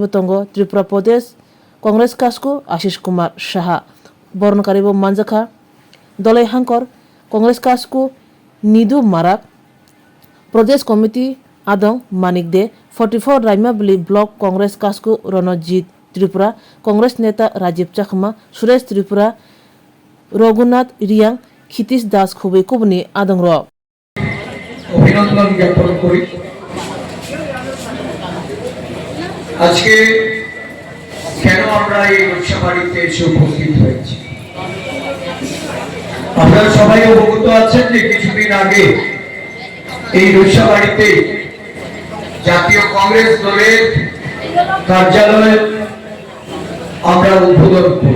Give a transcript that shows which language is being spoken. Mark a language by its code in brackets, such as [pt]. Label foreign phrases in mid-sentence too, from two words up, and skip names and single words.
[trp] Tongo Tripura Pradesh Congress Kasku Ashish Kumar Shaha Bornokaribo Manjakha Dolai Hankor Congress Kasku Nidu Marak Pradesh Committee Adong Manik De 44 Raimabali Block Congress Kasku Ronojit Tripura Congress Neta Rajiv Chakma Suresh Tripura Raghunath Riyang Khitish Das Khubei Kubni Adong Ro [bn] অভিনন্দন জ্ঞাপন করি। আজকে কেন আমরা এই উৎসবাড়িতে এসে উপস্থিত হয়েছি, আপনারা সবাই অবগত আছেন যে কিছুদিন আগে এই উৎসবাড়িতে জাতীয় কংগ্রেস দলের কার্যালয় আমরা উদ্বোধন করি।